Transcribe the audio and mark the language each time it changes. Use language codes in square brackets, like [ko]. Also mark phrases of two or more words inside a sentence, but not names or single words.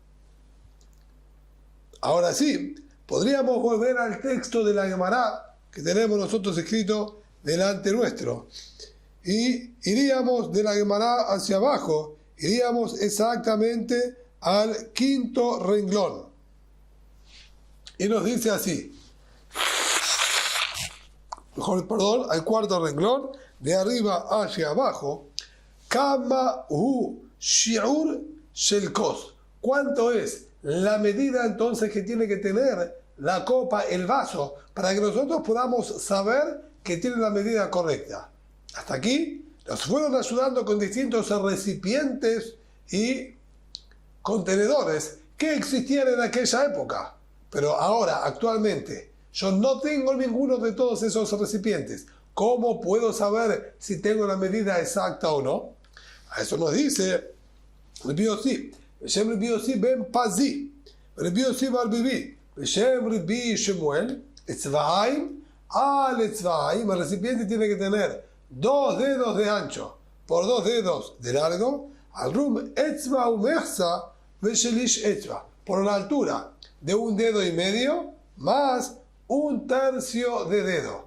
[es] Ahora sí, podríamos volver al texto de la Gemara que tenemos nosotros escrito delante nuestro y iríamos de la Gemara hacia abajo, iríamos exactamente al quinto renglón y nos dice así: perdón, al cuarto renglón, de arriba hacia abajo. [he] כמה הוא שיעור של כוס. [es] ¿Cuánto es la medida entonces que tiene que tener la copa, el vaso, para que nosotros podamos saber que tiene la medida correcta? Hasta aquí nos fueron ayudando con distintos recipientes y contenedores que existían en aquella época. Pero ahora, actualmente, yo no tengo ninguno de todos esos recipientes. ¿Cómo puedo saber si tengo la medida exacta o no? A eso nos dice Rabbi Yossi, Beshem Rabbi Yossi ben Pazi, Rabbi Yossi bar Bibi, Beshem Rabbi Shemuel, Etzvaim, [he] על אצבעיים, [es] el recipiente tiene que tener 2 dedos de ancho por 2 dedos de largo, [he] על רום אצבע ומחצה, בשליש אצבע, [es] por la altura de 1 dedo y medio más 1/3 de dedo.